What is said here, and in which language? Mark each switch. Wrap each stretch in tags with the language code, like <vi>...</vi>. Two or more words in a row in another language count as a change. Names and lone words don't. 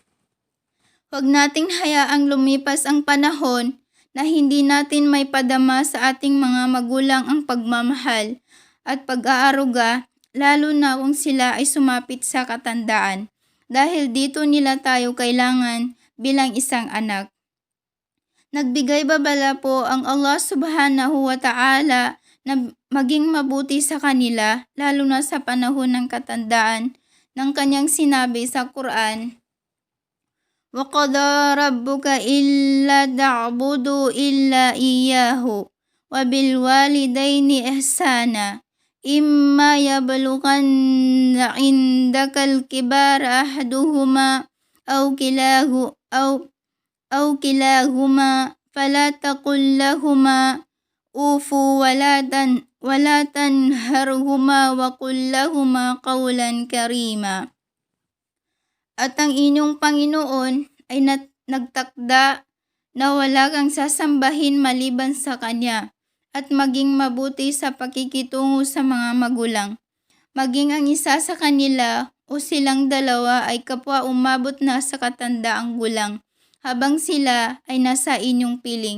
<tl>Huwag nating hayaang lumipas ang panahon na hindi natin may padama sa ating mga magulang ang pagmamahal at pag-aaruga, lalo na kung sila ay sumapit sa katandaan, dahil dito nila tayo kailangan bilang isang anak. Nagbigay babala po ang Allah</tl> <ar>سبحانه وتعالى</ar> <tl>na maging mabuti sa kanila, lalo na sa panahon ng katandaan, ng kanyang sinabi sa Quran,</tl> <ar>وَقَضَى رَبُّكَ إِلَّا تَعْبُدُوا إِلَّا إِيَّاهُ وَبِالْوَالِدَيْنِ إِحْسَانًا إِمَّا يَبْلُغَنَّ عِندَكَ الْكِبَرَ أَحَدُهُمَا أَوْ كِلَاهُمَا فَلَا تَقُل لَّهُمَا أُفٍّ وَلَا تَنْهَرْهُمَا وَقُل لَّهُمَا قَوْلًا كَرِيمًا.</ar> <tl>At ang inyong Panginoon ay nagtakda na wala kang sasambahin maliban sa Kanya at maging mabuti sa pakikitungo sa mga magulang. Maging ang isa sa kanila o silang dalawa ay kapwa umabot na sa katandaang gulang habang sila ay nasa inyong piling.</tl>